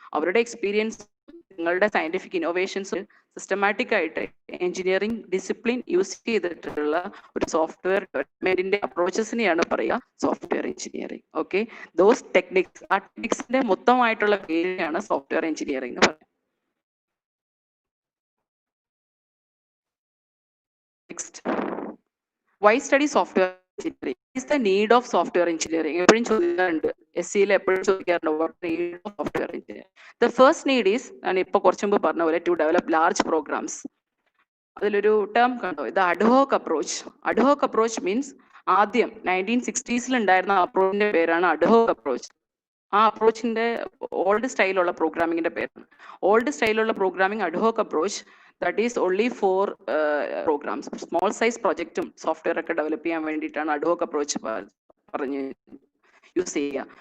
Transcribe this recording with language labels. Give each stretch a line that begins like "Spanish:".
Malayalam: അവരുടെ എക്സ്പീരിയൻസ്, നിങ്ങളുടെ scientific innovations systematic ആയിട്ട് എഞ്ചിനീയറിംഗ് ഡിസിപ്ലിൻ യൂസ് ചെയ്തിട്ടുള്ള ഒരു സോഫ്റ്റ്വെയർ ഡെവലപ്മെന്റിന്റെ അപ്രോച്ചസിനെയാണ് പറയുക software engineering. Okay,
English: those techniques,
Malayalam: ആ ടെക്നിക്സിന്റെ മൊത്തമായിട്ടുള്ള പേരാണ് സോഫ്റ്റ്വെയർ എഞ്ചിനീയറിംഗ് എന്ന് പറയുന്നത്.
English: Next, why study software engineering? What is the need of software engineering?
Malayalam: എപ്പോഴും ചോദിക്കാറുണ്ട്, SCയിൽ എപ്പോഴും ചോദിക്കാറുണ്ട്,
English: what is the need of software engineering? The first need is,
Malayalam: ഞാൻ ഇപ്പോൾ കുറച്ചു മുമ്പ് പറഞ്ഞ പോലെ,
English: to develop large programs.
Malayalam: അതിലൊരു ടേം കണ്ടോ, ഇത്
English: ad hoc approach. Ad hoc approach means
Malayalam: ആദ്യം 1960s ഉണ്ടായിരുന്ന അപ്രോച്ചിന്റെ പേരാണ് അഡ്ഹോക് അപ്രോച്ച്. ആ അപ്രോച്ചിന്റെ ഓൾഡ് സ്റ്റൈലുള്ള പ്രോഗ്രാമിങ്ങിന്റെ പേരാണ്. Old സ്റ്റൈലുള്ള programming ad hoc approach,
English: That is only for programs.
Malayalam: Small size പ്രൊജക്റ്റും software ഒക്കെ ഡെവലപ്പ് ചെയ്യാൻ വേണ്ടിയിട്ടാണ് അഡ്ഹോക് അപ്രോച്ച് പറഞ്ഞ് യൂസ് ചെയ്യുക.